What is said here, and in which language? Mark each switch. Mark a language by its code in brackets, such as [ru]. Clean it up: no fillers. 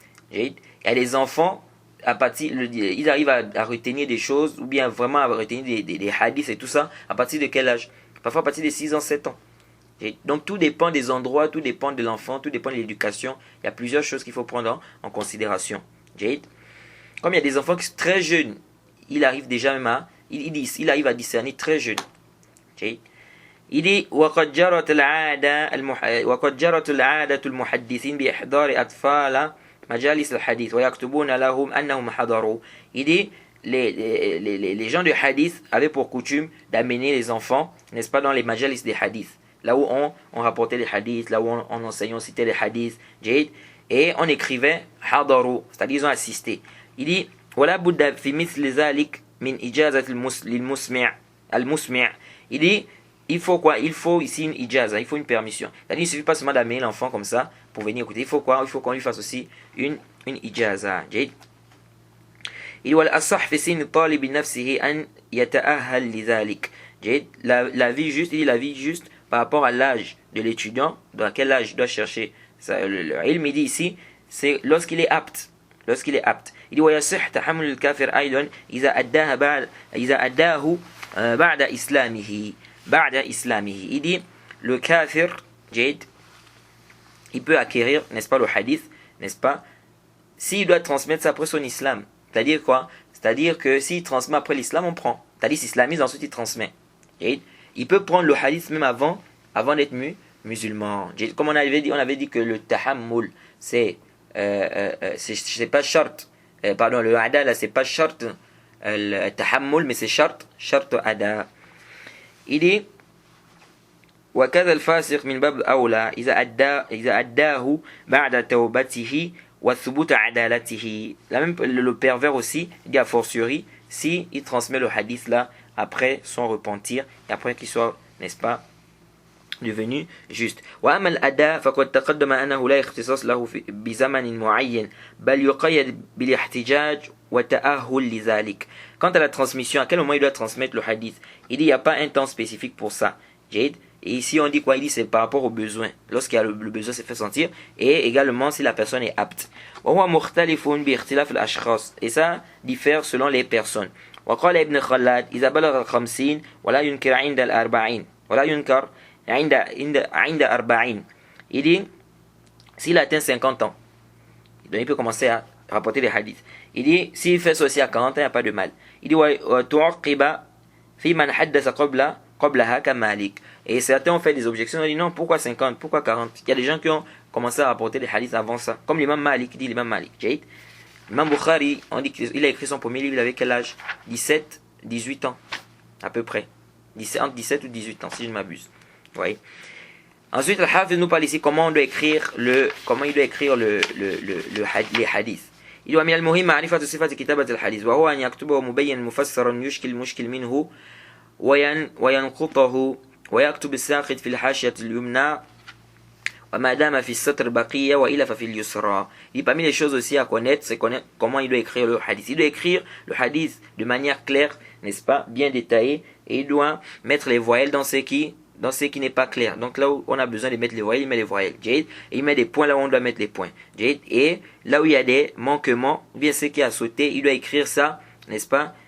[fr] Il y a des enfants, ils arrivent à retenir des choses, ou bien vraiment à retenir des hadiths et tout ça, à partir de quel âge? Parfois à partir de 6 ans, 7 ans. Donc tout dépend des endroits, tout dépend de l'enfant, tout dépend de l'éducation. Il y a plusieurs choses qu'il faut prendre en considération. Comme il y a des enfants qui sont très jeunes, il arrive déjà même il arrive à discerner très jeune. Il dit [ar] وقد جرت العادة المحدثين بإحضار أطفال مجالس الحديث ويكتبون لهم أنهم حضروا. [fr] Il dit les gens de hadith avaient pour coutume d'amener les enfants, n'est-ce pas, dans les majalis des hadiths, là où on rapportait les hadiths, là où on enseignait, on citait les hadiths, et on écrivait hadaru, c'est-à-dire ils ont assisté. Il dit [ar] ولا بد في مثل ذلك من إجازة المسمع. [fr] Il dit il faut quoi? Il faut ici une ijaza, il faut une permission. C'est-à-dire, il ne suffit pas seulement d'amener l'enfant comme ça pour venir écouter. Il faut quoi? Il faut qu'on lui fasse aussi une ijaza. Il dit [ar] والأصح في سن الطالب نفسه أن يتأهل لذلك. [fr] La vie juste, il dit la vie juste par rapport à l'âge de l'étudiant, dans quel âge il doit chercher ça. Le ilm, il dit ici, c'est lorsqu'il est apte. Lorsqu'il est apte. Il dit [ar] ويصح تحمل الكافر أيضا إذا أداه بعد إسلامه. [fr] Il dit le kafir, il peut acquérir, n'est-ce pas, le hadith, n'est-ce pas, s'il doit transmettre ça après son islam. C'est-à-dire quoi? C'est-à-dire que s'il transmet après l'islam, on prend. C'est-à-dire s'il islamise, ensuite il transmet. Il peut prendre le hadith même avant d'être musulman. Comme on avait dit que le tahammul, c'est pas shart. Pardon, le ada là, c'est pas shart le tahammul, mais c'est shart ada. Il dit [ar] وكذا الفاسق من باب أولى إذا أداه بعد توبته وثبوت عدالته. [fr] Même le pervers aussi, il dit a fortiori, si il transmet le hadith là après son repentir et après qu'il soit, n'est-ce pas, devenu juste. [ar] وأما الأداء فقد تقدم أنه لا اختصاص له بزمن معين بل يقيد بالاحتجاج وتأهل لذلك. [fr] Quant à la transmission, à quel moment il doit transmettre le hadith? Il dit il n'y a pas un temps spécifique pour ça. Et ici on dit quoi? Il dit c'est par rapport au besoin. Lorsqu'il y a le besoin se fait sentir, et également si la personne est apte. [ar] وهو مختلف باختلاف الأشخاص. [fr] Et ça diffère selon les personnes. [ar] وقال ابن خلاد إذا بلغ 50 ولا ينكر عند 40 ولا ينكر عند 40. [fr] Il dit, s'il atteint 50 ans, donc il peut commencer à rapporter des hadiths. Il dit, s'il fait ça aussi à 40 ans, il n'y a pas de mal. Il dit, [ar] وَتُعْقِبَ فِي مَنْ حَدَّثَ قَبْلَهَا كَمَالِكَ. [fr] Et certains ont fait des objections, ils disent non, pourquoi 50, pourquoi 40? Il y a des gens qui ont commencé à rapporter des hadiths avant ça, comme l'imam Malik, dit l'imam Malik. L'imam Bukhari, on dit qu'il a écrit son premier livre, il avait quel âge? 17, 18 ans, à peu près. Entre 17 ou 18 ans, si je ne m'abuse. Oui. Ensuite, le Hafiz nous parle ici comment il doit écrire les hadiths. Il doit [ar] من المهم معرفة صفة كتابة الحديث وهو أن يكتبه مبين مفسرا يشكل المشكل منه وينقطه ويكتب الساقط في الحاشية اليمنى وما دام في السطر بقية وإلا ففي اليسرى. [fr] Il dit parmi les choses aussi à connaître, c'est connaître comment il doit écrire le hadith. Il doit écrire le hadith de manière claire, n'est-ce pas, bien détaillée, et il doit mettre les voyelles dans ce qui n'est pas clair. Donc là où on a besoin de mettre les voyelles, il met les voyelles. Et il met des points là où on doit mettre les points. Et là où il y a des manquements, ou bien ce qui a sauté, il doit écrire ça, n'est-ce pas?